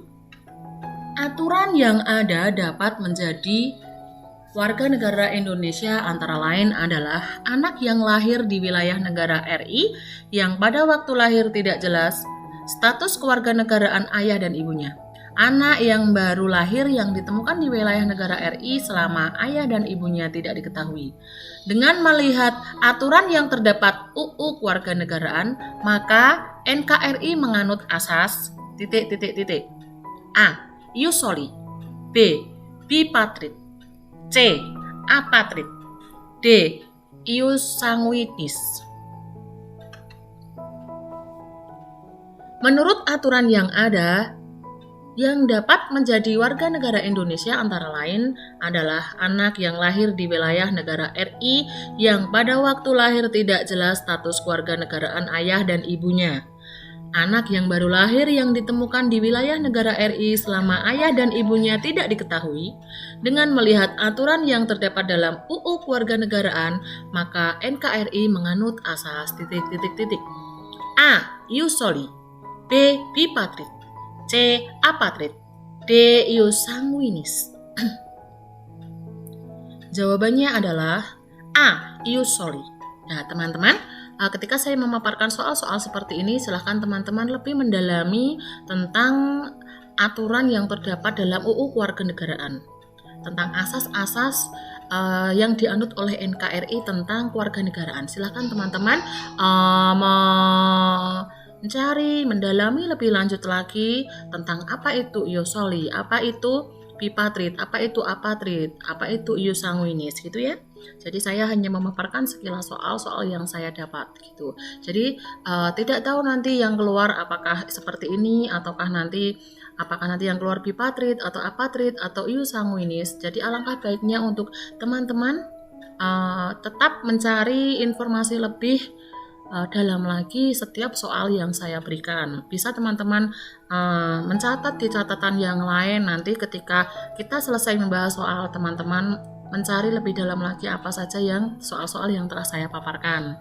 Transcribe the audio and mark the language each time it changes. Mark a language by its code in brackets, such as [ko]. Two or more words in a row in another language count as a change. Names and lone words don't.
[id] Aturan yang ada dapat menjadi warga negara Indonesia antara lain adalah anak yang lahir di wilayah negara RI yang pada waktu lahir tidak jelas status kewarganegaraan ayah dan ibunya. Anak yang baru lahir yang ditemukan di wilayah negara RI selama ayah dan ibunya tidak diketahui. Dengan melihat aturan yang terdapat UU Kewarganegaraan, maka NKRI menganut asas ... A. [la] Ius soli, [id] B. Bipatrid, C. Apatrid, D. [la] Ius sanguinis. [id] Menurut aturan yang ada, yang dapat menjadi warga negara Indonesia antara lain adalah anak yang lahir di wilayah negara RI yang pada waktu lahir tidak jelas status kewarganegaraan ayah dan ibunya. Anak yang baru lahir yang ditemukan di wilayah negara RI selama ayah dan ibunya tidak diketahui. Dengan melihat aturan yang terdapat dalam UU Kewarganegaraan, maka NKRI menganut asas ... A. [la] Ius soli, [id] B. Bipatrid, C. Apatrid, D. [la] Ius sanguinis. [id] Jawabannya adalah A. [la] Ius soli. [id] Nah, teman-teman, ketika saya memaparkan soal-soal seperti ini, silahkan teman-teman lebih mendalami tentang aturan yang terdapat dalam UU Kewarganegaraan, tentang asas-asas yang dianut oleh NKRI tentang kewarganegaraan. Silahkan teman-teman mencari, mendalami lebih lanjut lagi tentang apa itu [la] ius soli, [id] apa itu bipatrid, apa itu apatrid, apa itu [la] ius sanguinis, [id] gitu ya. Jadi saya hanya memaparkan sekilas soal-soal yang saya dapat gitu. Jadi tidak tahu nanti yang keluar apakah seperti ini ataukah nanti yang keluar bipatrid atau apatrid atau [la] ius sanguinis. [id] Jadi alangkah baiknya untuk teman-teman tetap mencari informasi lebih dalam lagi setiap soal yang saya berikan. Bisa teman-teman mencatat di catatan yang lain, nanti ketika kita selesai membahas soal, teman-teman mencari lebih dalam lagi apa saja yang soal-soal yang telah saya paparkan.